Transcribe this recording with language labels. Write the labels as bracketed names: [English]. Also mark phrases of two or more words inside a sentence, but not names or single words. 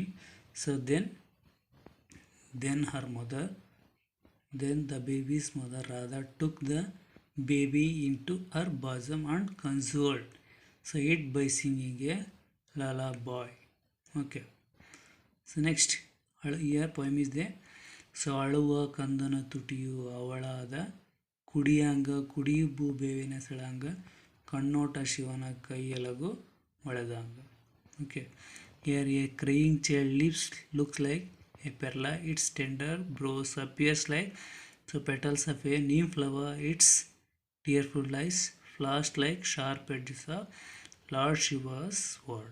[English] So then the baby's mother Radha took the baby into her bosom and consoled it by singing a lullaby. Okay. So next here poem is there. [Kannada] So ಅಳುವ ಕಂದನ ತುಟಿಯು ಅವಳಾದ ಕುಡಿಯಾಂಗ ಕುಡಿಯುಬ್ಬು ಬೇವಿನ ಸೆಳಾಂಗ ಕಣ್ಣೋಟ ಶಿವನ ಕೈಯಲಗು ಒಳೆದಾಂಗ. [English] Okay. Here a crying child lips looks like a perla. Its tender brows appears like petals of a neem flower. Its tearful eyes flashed like sharp edges of Lord Shiva's sword.